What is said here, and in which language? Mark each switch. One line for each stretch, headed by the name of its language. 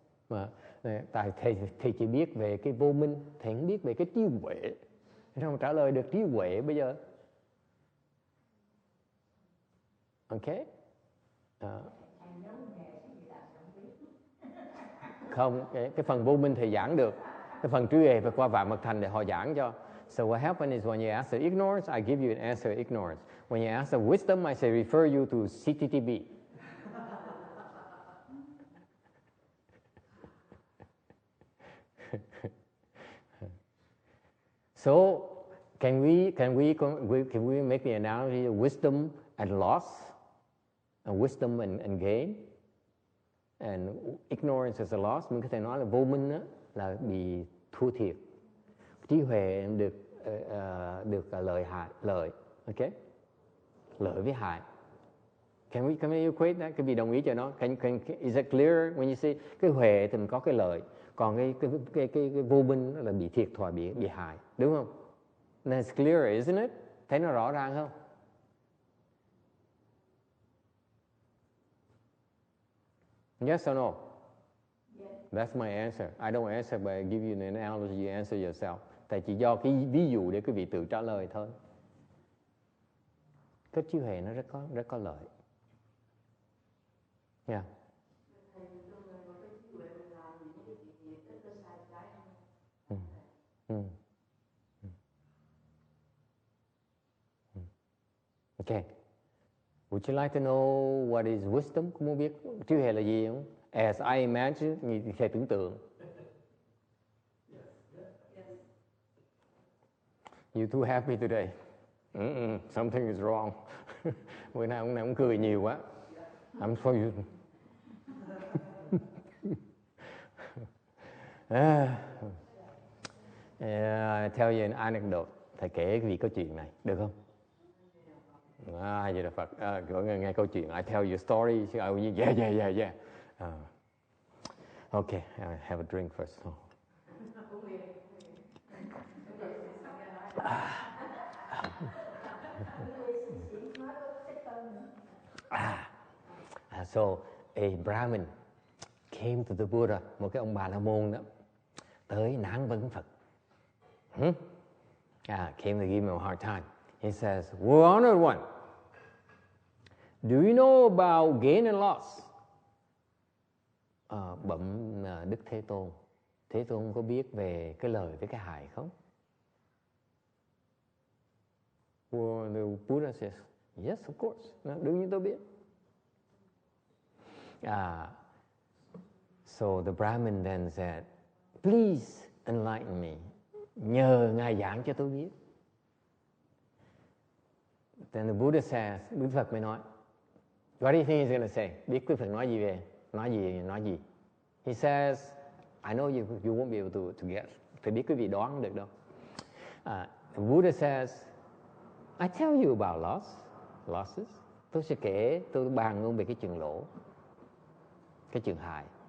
Vietnamese: Mà thầy chỉ biết về cái vô minh, thầy không biết về cái trí huệ. Sao mà trả lời được trí huệ bây giờ?
English: Okay?
Vietnamese: Không, cái phần vô minh thầy giảng được. Cái phần trí huệ phải qua Vạn Mật Thành để họ giảng cho.
English: So what happens is when you ask the ignorance, I give you an answer ignorance. When you ask the wisdom, I say refer you to CTTB. So can we make the analogy of wisdom and loss, and wisdom and gain, and ignorance is a loss?
Vietnamese: Mình có thể nói là vô minh đó, là bị thua thiệt, trí huệ được lợi, okay? Lợi với hại.
English: Can we equate that?
Vietnamese: Cái vị đồng ý cho nó.
English: Is it clear when you say
Vietnamese: cái huệ thì mình có cái lợi, còn cái vô minh là bị thiệt thòi, bị hại, đúng không?
English: That's clear, isn't it?
Vietnamese: Thấy nó rõ ràng không?
English: Yes or no? Yes. That's my answer. I don't answer by give you an analogy, you answer yourself.
Vietnamese: Tại chỉ do cái ví dụ để quý vị tự trả lời thôi. Cái trí huệ nó rất có lợi.
English: Yeah. Okay. Would you like to know what is wisdom?
Vietnamese: Có muốn biết trí huệ là gì không?
English: As I imagine,
Vietnamese: như thầy tưởng tượng.
English: You too happy today? Something is wrong.
Vietnamese: Bữa nay ông này cười nhiều quá.
English: I'm sorry. Tell you an anecdote.
Vietnamese: Thầy kể cái câu chuyện này, được không? Vậy là Phật. Nghe câu chuyện.
English: I tell you a story. Yeah. Okay, I have a drink first. So a Brahmin came to the Buddha,
Vietnamese: một cái ông Bà La Môn đó, tới nán vấn Phật.
English: Came to give him a hard time. He says, "Well, honored one, do you know about gain and loss?"
Vietnamese: Bẩm Đức Thế Tôn, Thế Tôn có biết về cái lợi với cái hại không?
English: Well, the Buddha says, "Yes, of course."
Vietnamese: Đương nhiên tôi biết.
English: So the Brahmin then said, "Please enlighten me."
Vietnamese: Nhờ Ngài giảng cho tôi biết.
English: Then the Buddha says,
Vietnamese: Đức Phật mới nói,
English: what do you think he's going to say?
Vietnamese: Biết Đức Phật nói gì về? Nói gì?
English: He says, I know you won't be able to guess.
Vietnamese: Phải biết quý vị đoán được đâu.
English: The Buddha says, I tell you about losses.
Vietnamese: Tôi bàn luôn về cái chuyện lỗ, cái chuyện hại.